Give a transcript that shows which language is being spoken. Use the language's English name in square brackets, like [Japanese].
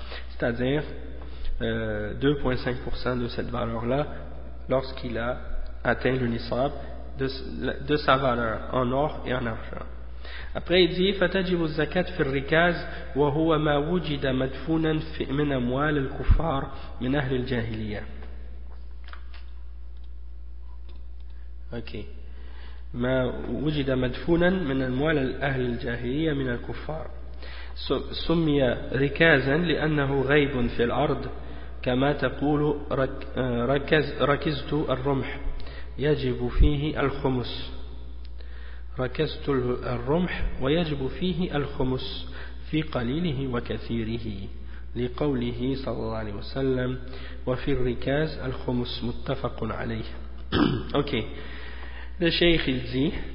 [French] c'est-à-dire 2.5% de cette valeur-là lorsqu'il a atteint le nisab de sa valeur en or et en argent. Après il dit [Arabic] فتجب الزكاة في الركاز وهو ما وجد مدفونا من أموال الكفار من أهل الجاهلية. [English] Okay. [Arabic] ما وجد مدفونا من أموال أهل الجاهلية من الكفار. سمي ركازا لأنه غيب في الأرض. كما تقول ركزت الرمح يجب فيه الخمس ركزت الرمح ويجب فيه الخمس في قليله وكثيره لقوله صلى الله عليه وسلم وفي الركاز الخمس متفق عليه اوكي الشيخ يزي